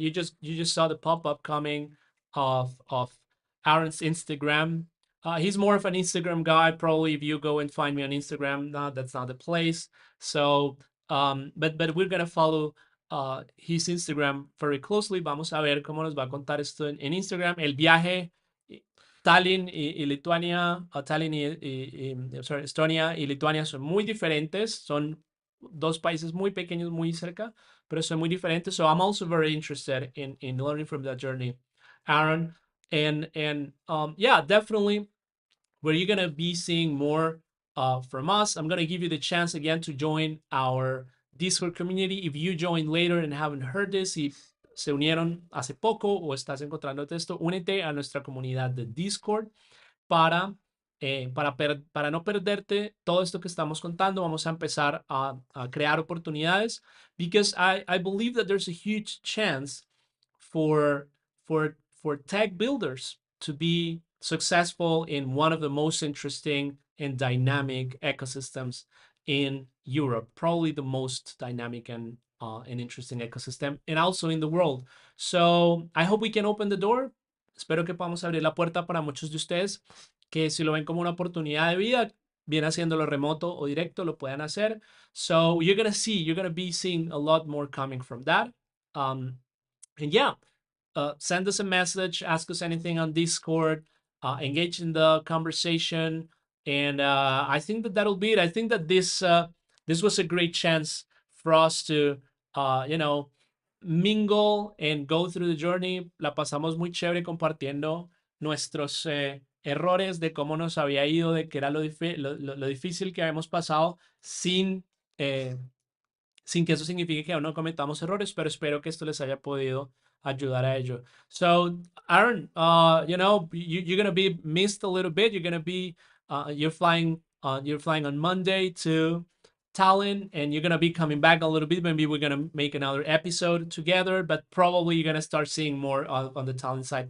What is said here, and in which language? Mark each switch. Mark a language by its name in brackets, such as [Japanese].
[English] You just saw the pop up coming of Aaron's Instagram. He's more of an Instagram guy. Probably if you go and find me on Instagram, no, that's not the place. So, but we're gonna follow his Instagram very closely. [Spanish] Vamos a ver cómo nos va a contar esto en Instagram. El viaje, Tallinn y Lituania, Tallinn sorry, Estonia y Lituania son muy diferentes. Son dos países muy pequeños, muy cerca, pero son muy diferentes. [English] So I'm also very interested in learning from that journey, Aaron. And yeah, definitely where you're gonna be seeing more from us. I'm gonna give you the chance again to join our Discord community. If you join later and haven't heard this, if [Spanish] se unieron hace poco o estás encontrando esto, únete a nuestra comunidad de Discord para, para no perderte todo esto que estamos contando. Vamos a empezar a crear oportunidades [English] because I believe that there's a huge chance for, for tech builders to be successful in one of the most interesting and dynamic ecosystems in Europe, probably the most dynamic and interesting ecosystem, and also in the world. So I hope we can open the door. [Spanish] Espero que podamos abrir la puerta para muchos de ustedes que si lo ven como una oportunidad de vida, bien haciéndolo remoto o directo, lo puedan hacer. [English] So you're going to be seeing a lot more coming from that. And yeah, send us a message, ask us anything on Discord, engage in the conversation. And I think that that'll be it. I think that this was a great chance for us to, you know, mingle and go through the journey. [Spanish] La pasamos muy chévere compartiendo nuestros errores de cómo nos había ido, de qué era lo difícil que habíamos pasado eh, sin que eso signifique que aún no cometamos errores, pero espero que esto les haya podido ayudar a ello. [English] So, Aaron, you know, you're gonna be missed a little bit. You're gonna be, you're flying on Monday to Tallinn, and you're gonna be coming back a little bit. Maybe we're gonna make another episode together, but probably you're gonna start seeing more on the Tallinn side.